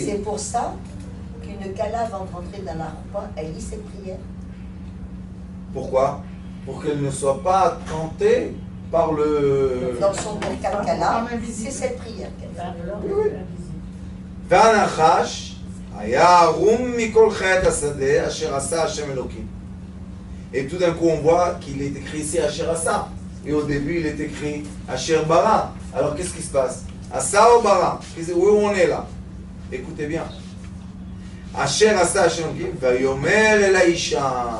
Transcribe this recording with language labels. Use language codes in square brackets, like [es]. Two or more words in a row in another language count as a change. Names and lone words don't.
[fr] C'est pour ça qu'une Kala, avant de rentrer dans la roupa, elle lit ses prières. Pourquoi? Pour qu'elle ne soit pas tentée par le... Dans son Kala, c'est cette prière qu'elle fait. [he] והנחש היה ערום מכל חית השדה אשר עשה השם אלוקים. [fr] Et tout d'un coup, on voit qu'il est écrit ici [he] אשר עשה. [fr] Et au début, il est écrit [he] אשר ברא. [fr] Alors, qu'est-ce qui se passe? Asa ou Bara? Où on est là? Écoutez bien. [he] אשר עשה השם אלוקים, ויאמר אל האשה.